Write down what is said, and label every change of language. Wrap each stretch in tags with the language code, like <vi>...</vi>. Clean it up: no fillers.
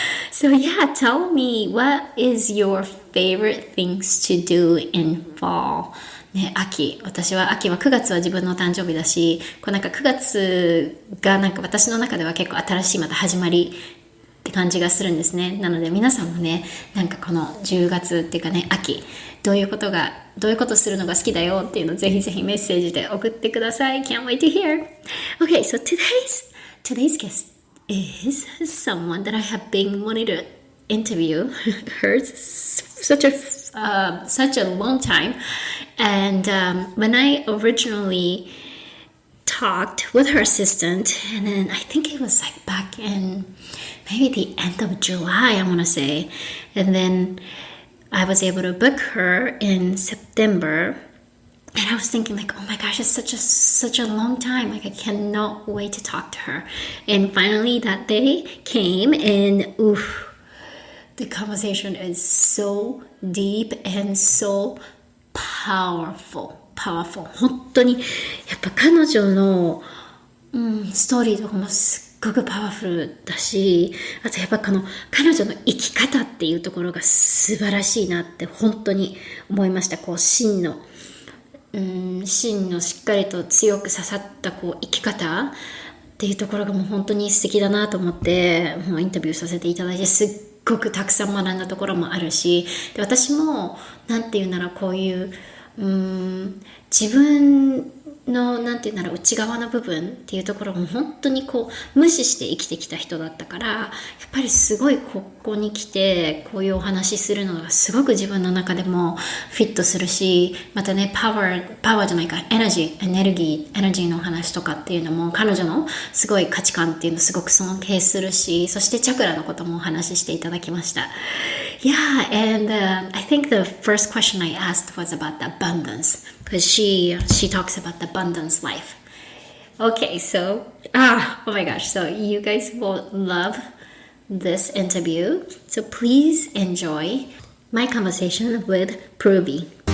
<en>So yeah, tell me, what is your favorite things to do in fall?</en> <ja>ね、私は秋は9月は自分の誕生日だし、9月が私の中では結構新しいまた始まりって感じがするんですね。なので皆さんもね、この10月っていうかね、秋、どういうことするのが好きだよっていうのをぜひぜひメッセージで送ってください。</ja> <en>Can't wait to hear. Okay, so today's guest is someone that I have been wanting to interview her such a long time. And when I originally talked with her assistant, and then I think it was back in maybe the end of July, I want to say. And then I was able to book her in September. And I was thinking oh my gosh, it's such a long time. I cannot wait to talk to her. And finally that day came and the conversation is so deep and so powerful.</en> <ja>本当にやっぱ彼女の、ストーリーとかもすっごくパワフルだし、あとやっぱ彼女の生き方っていうところが素晴らしいなって本当に思いました。芯のしっかりと強く刺さった生き方っていうところがもう本当に素敵だなと思ってもうインタビューさせていただいて、すっごくたくさん学んだところもあるし、で私もこういう自分の内側の部分っていうところも本当に無視して生きてきた人だったから、やっぱりすごいここに来てこういうお話しするのがすごく自分の中でもフィットするし、またねパワーじゃないかエネルギーのお話とかっていうのも彼女のすごい価値観っていうのをすごく尊敬するし、そしてチャクラのこともお話ししていただきました。</ja> <en>Yeah, and I think the first question I asked was about the abundance, because she talks about the abundance life. Okay, so oh my gosh, so you guys will love this interview. So please enjoy my conversation with Purvi.</en>